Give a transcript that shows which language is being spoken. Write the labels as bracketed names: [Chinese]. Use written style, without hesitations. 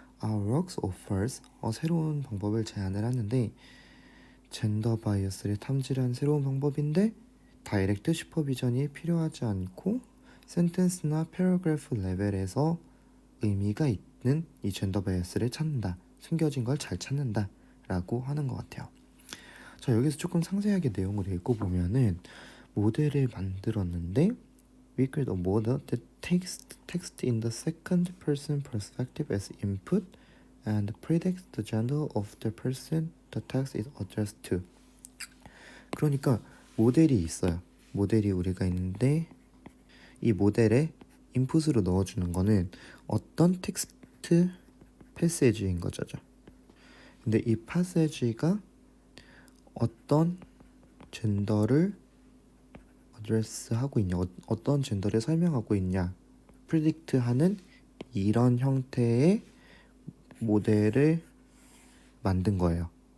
[English] Our works offers, [Korean] 새로운 방법을 제안을 하는데, 젠더 바이어스를 탐지하는 새로운 방법인데 다이렉트 슈퍼비전이 필요하지 않고 센텐스나 패러그래프 레벨에서 의미가 있는 이 젠더 바이어스를 찾는다, 숨겨진 걸 잘 찾는다 라고 하는 것 같아요. 자, 여기서 조금 상세하게 내용을 읽어보면은, 모델을 만들었는데 [English] we create a model that takes text in the second person perspective as input and predicts the gender of the person the text is addressed to. [Korean] 그러니까 모델이 있어요. 모델이 우리가 있는데 이 모델에 인풋으로 넣어주는 거는 어떤 텍스트 패시지인 거죠. 근데 이 패시지가 어떤 젠더를 어드레스하고 있냐, 어떤 젠더를 설명하고 있냐, 프리딕트하는 이런 형태의 모델을 만든 거예요.